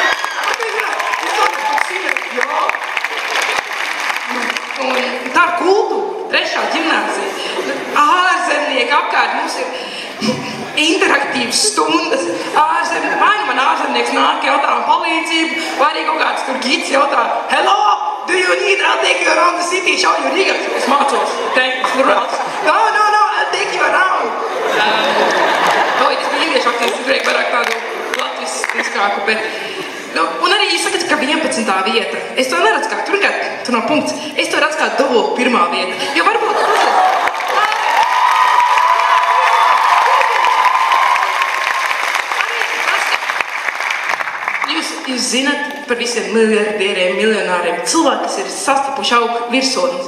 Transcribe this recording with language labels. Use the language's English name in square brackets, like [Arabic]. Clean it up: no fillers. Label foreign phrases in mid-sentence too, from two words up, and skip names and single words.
[Latvian] Jā. Un tā ir kultūra, 3. ģimnāzija. Ārzemnieki apkārt mums ir interaktīvas stundas. Vai nu man ārzemnieks nāk jautā palīdzību, vai arī kaut kāds tur gids jautā, [English] hello, do you need, I'll take you around the city, show you Riga. [Latvian] Es mācos, teikt, no, [English] I'll take you around. [Latvian] Es biju ieviešu aktīvi, es gribēju vairāk tādu latviskāku, bet un arī jūs sakat, ka 11. vieta. Es to neredzu kā, tur nav punkts. Es to redzu kā dubult 1. vieta. Jo varbūt Jūs zināt par visiem miljardieriem, miljonāriem, cilvēki, kas ir sastapuši augu virsotnes.